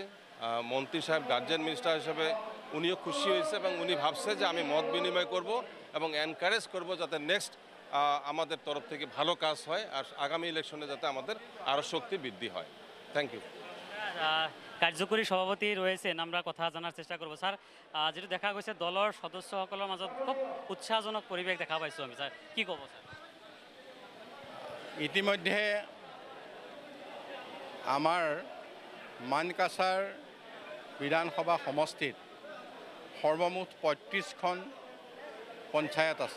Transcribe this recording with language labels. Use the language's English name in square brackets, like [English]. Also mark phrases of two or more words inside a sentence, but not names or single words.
[Bangla] মন্ত্রী সাহেব গার্জেন মিনিস্টার হিসেবে উনিও খুশি হয়েছে এবং উনি ভাবছে যে আমি মত বিনিময় করব এবং এনকারেজ করব যাতে নেক্সট আমাদের তরফ থেকে ভালো কাজ হয় আর আগামী ইলেকশনে যাতে আমাদের আরও শক্তি বৃদ্ধি হয়। [English] thank you. [Bangla] কার্যকরী সভাপতি রয়েছেন, আমরা কথা জানার চেষ্টা করব। [Assamese] স্যার, যেটা দেখা গৈছে দলের সদস্যসকলের মাজত খুব উৎসাহজনক পরিবেশ দেখা পাইছোঁ আমি, স্যার কি ক'ব? স্যার, ইতিমধ্যে আমাৰ মানকাচাৰ বিধানসভা সমষ্টিত সৰ্বমুঠ 35খন পঞ্চায়ত আছে।